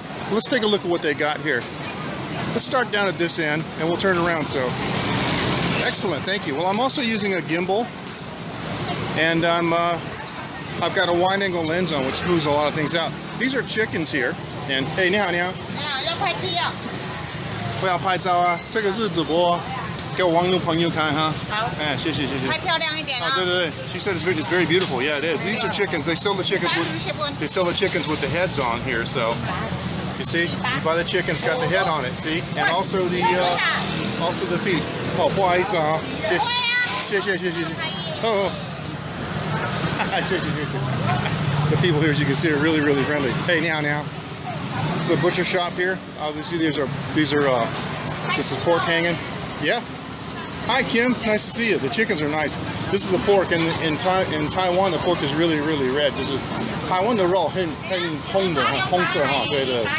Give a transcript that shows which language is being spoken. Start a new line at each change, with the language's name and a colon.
English: Let's take a look at what they got here. Let's start down at this end, and we'll turn around. So, excellent, thank you. Well, I'm also using a gimbal, and I've got a wide-angle lens on, which smooths a lot of things out. These are chickens here, and hey,
Chinese: 你好，你好。要拍照。不要拍照啊，这个是直播，给我网友朋友看哈。好。哎，谢谢谢谢。拍漂亮一点啊。对对对。
English: She said it's very beautiful. Yeah, it is. These are chickens. They sell the chickens with the heads on here. So you see, you buy the chickens, got the head on it. See, and also the feet. Oh,
Chinese: 不好意思啊，谢谢。 Oh. 谢谢。
English: The people here, as you can see, are really friendly. Hey,
Chinese: 你好。
English: It's a butcher shop here. Obviously, this is pork hanging. Yeah. Hi, Kim. Nice to see you. The chickens are nice. This is the pork, and in Taiwan, the pork is really red.
Chinese: 就是台湾的肉很红的，很红色哈，对对。